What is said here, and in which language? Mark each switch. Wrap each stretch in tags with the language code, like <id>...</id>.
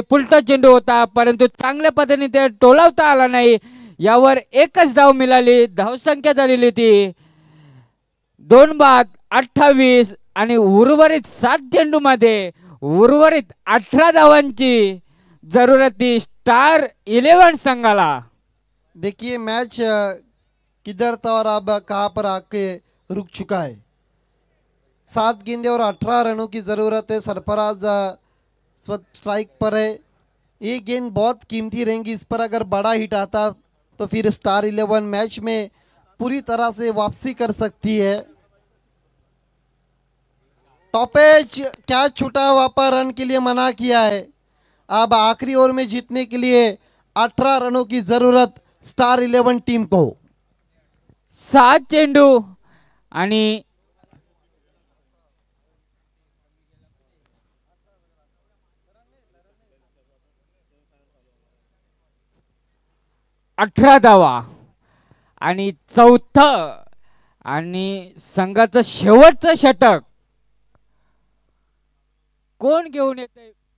<mr>पुलटा चेंडू होता, परंतु चांगल्या पद्धतीने ते टोलावता आला नाही. यावर एकच धाव मिळाली. धावसंख्या झालेली ती 2 बाद 28 आणि उर्वरित 7 चेंडूमध्ये उर्वरित 18 धावांची जरूरत स्टार 11 संघाला.</mr> <hi>देखिए मैच किधर था और अब कहां पर आके रुक चुका है। 7 गेंदे और 18 रनों की ज़रूरत है। सरफराज स्ट्राइक पर है। ये गेंद बहुत कीमती रहेंगी, इस पर अगर बड़ा हिट आता तो फिर स्टार 11 मैच में पूरी तरह से वापसी कर सकती है। टॉपेज क्या छूटा हुआ पर रन के लिए मना किया है। अब आखिरी ओवर में जीतने के लिए 18 रनों की जरूरत स्टार 11 टीम को।</hi> <mr>7 चेंडू आणि 18 धावा आणि चौथं आणि संघाचं शेवटचं षटक कोण घेऊन येते?</mr>